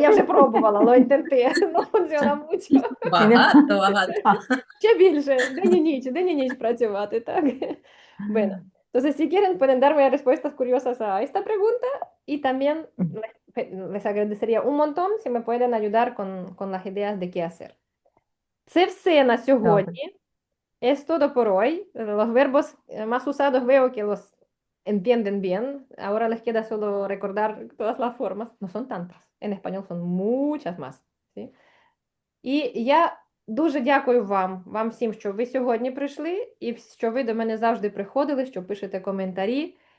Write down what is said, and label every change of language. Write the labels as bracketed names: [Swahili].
[Ukrainian] Я вже пробувала, [Spanish] lo intenté. No funciona mucho. [Ukrainian] Багато. Ще більше. День і ніч працювати, так? [Spanish] Bueno, entonces si quieren pueden darme respuestas curiosas a esta pregunta y también les agradecería un montón si me pueden ayudar con las ideas de qué hacer. [Ukrainian] Це все на сьогодні. [Spanish] Es todo por hoy. Los verbos más usados veo que los entienden bien. Ahora les queda solo recordar todas las formas. No son tantas. En español son muchas más. ¿Sí? [Ukrainian] І я дуже дякую вам всім, що ви сьогодні прийшли, і що ви до мене завжди приходили, що пишете коментарі.